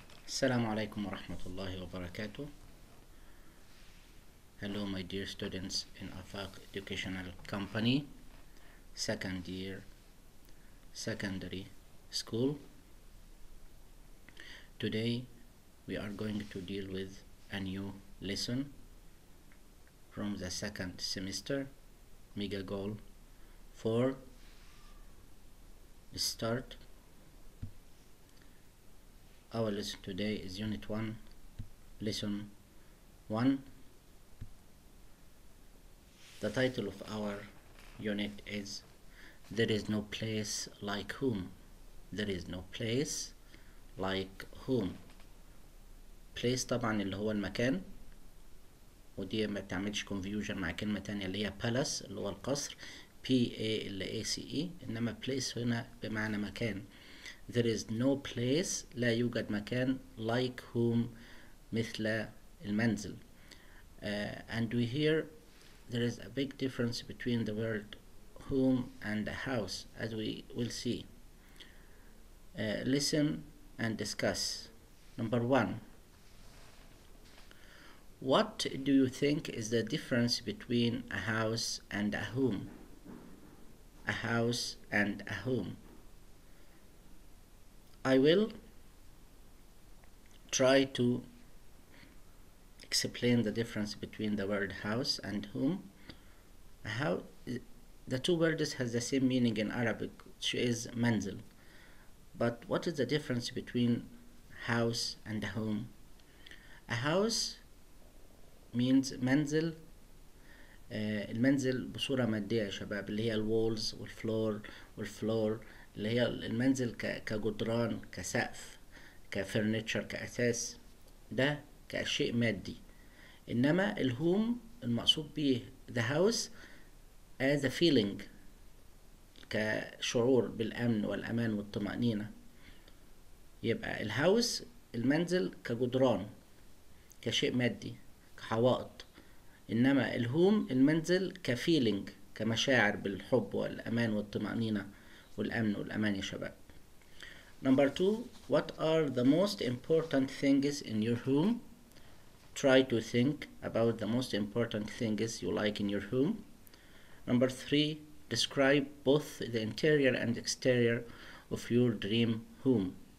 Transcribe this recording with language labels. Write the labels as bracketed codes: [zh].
[ar] السلام عليكم ورحمة الله وبركاته. [en] Hello my dear students in Afaq Educational Company, second year secondary school. Today we are going to deal with a new lesson from the second semester, mega goal for the start. Our lesson today is Unit 1, Lesson 1. The title of our unit is There is no place like home. There is no place like home. [ar] Place طبعا اللي هو المكان، ودي ما بتعملش confusion مع كلمة تانية اللي هي palace اللي هو القصر PALACE، إنما place هنا بمعنى مكان. [en] There is no place، [ar] لا يوجد مكان [en] like home [ar] مثل المنزل. [en] And we hear there is a big difference between the word home and a house, as we will see. Listen and discuss. Number 1. What do you think is the difference between a house and a home? A house and a home. I will try to explain the difference between the word house and home. The two words has the same meaning in Arabic, which is manzil. But what is the difference between house and a home? A house means منزل. [ar] المنزل بصورة مادية يا شباب، اللي هي الوولز والفلور اللي هي المنزل كجدران، كسقف، كفرنتشر، كأساس، ده كشيء مادي. إنما الهوم المقصود به [en] the house as a feeling، [ar] كشعور بالأمن والأمان والطمأنينة. يبقى الهاوس المنزل كجدران، كشيء مادي، كحوائط. إنما الهوم المنزل كفيلينج، كمشاعر بالحب والأمان والطمأنينة والأمن والأمان يا شباب. [en] Number 2. What are the most important things in your home? Try to think about the most important things you like in your home. Number 3. Describe both the interior and exterior of your dream home.